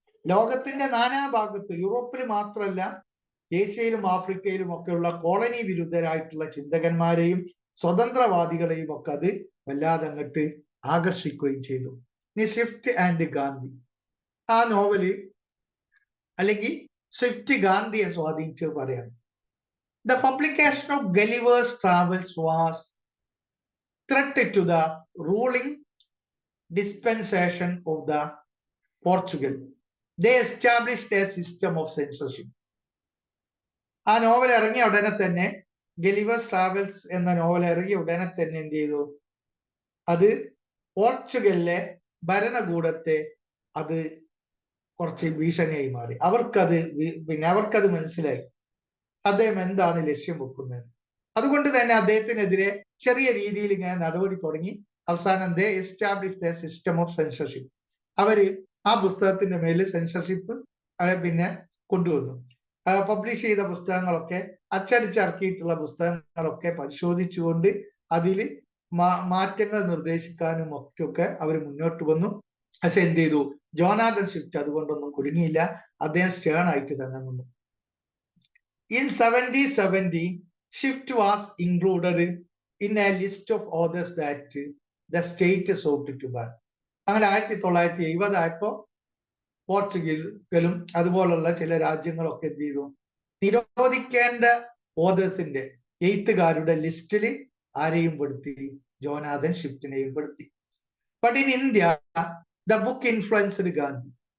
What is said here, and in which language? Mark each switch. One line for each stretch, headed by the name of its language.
Malayalam: ലോകത്തിന്റെ നാനാഭാഗത്ത്, യൂറോപ്പിൽ മാത്രമല്ല ഏഷ്യയിലും ആഫ്രിക്കയിലും ഒക്കെയുള്ള കോളനി വിരുദ്ധരായിട്ടുള്ള ചിന്തകന്മാരെയും സ്വതന്ത്രവാദികളെയും ഒക്കെ അത് വല്ലാതെ അങ്ങോട്ട് ആകർഷിക്കുകയും ചെയ്തു. ഇനി സ്വിഫ്റ്റ് ആൻഡ് ഗാന്ധി, ആ നോവല് അല്ലെങ്കിൽ സ്വിഫ്റ്റ് ഗാന്ധിയെ സ്വാധീനിച്ചത് പറയാണ്.
English: The publication of Gulliver's Travels was threat to the ruling dispensation of the Portugal. They established a system of censorship.
Malayalam: ആ നോവൽ ഇറങ്ങിയ ഉടനെ തന്നെ, ഗലിവേഴ്സ് ട്രാവൽസ് എന്ന നോവൽ ഇറങ്ങിയ ഉടനെ തന്നെ എന്ത് ചെയ്തു? അത് പോർച്ചുഗലിലെ ഭരണകൂടത്തെ അത് കുറച്ച് ഭീഷണിയായി മാറി. അവർക്കത് മനസ്സിലായി അദ്ദേഹം എന്താണ് ലക്ഷ്യം വെക്കുന്നത്. അതുകൊണ്ട് തന്നെ അദ്ദേഹത്തിനെതിരെ ചെറിയ രീതിയിൽ ഇങ്ങനെ നടപടി തുടങ്ങി. അവസാനം
English: They established a system of censorship.
Malayalam: അവര് ആ പുസ്തകത്തിന്റെ മേലിൽ സെൻസർഷിപ്പ് പിന്നെ കൊണ്ടുവന്നു. പബ്ലിഷ് ചെയ്ത പുസ്തകങ്ങളൊക്കെ, അച്ചടിച്ചിറക്കിയിട്ടുള്ള പുസ്തകങ്ങളൊക്കെ പരിശോധിച്ചുകൊണ്ട് അതിൽ മാറ്റങ്ങൾ നിർദ്ദേശിക്കാനും ഒക്കെ അവർ മുന്നോട്ട് വന്നു. പക്ഷെ എന്ത് ചെയ്തു? ജോനാഥൻ സ്വിഫ്റ്റ് അതുകൊണ്ടൊന്നും കുടുങ്ങിയില്ല. അദ്ദേഹം സ്റ്റേൺ ആയിട്ട് തന്നെ നിന്നു.
English: In 1770, Swift was included in a list of authors that the state sought to ban.
Malayalam: അങ്ങനെ 1970 ആയപ്പോ പോർച്ചുഗലും അതുപോലുള്ള ചില രാജ്യങ്ങളൊക്കെ എന്ത് ചെയ്തു? നിരോധിക്കേണ്ട ഓതേഴ്സിന്റെ, എഴുത്തുകാരുടെ ലിസ്റ്റിൽ ആരെയും പെടുത്തി? Jonathan സ്വിഫ്റ്റിനെയും പെടുത്തി.
English: But in India the book influenced Gandhi.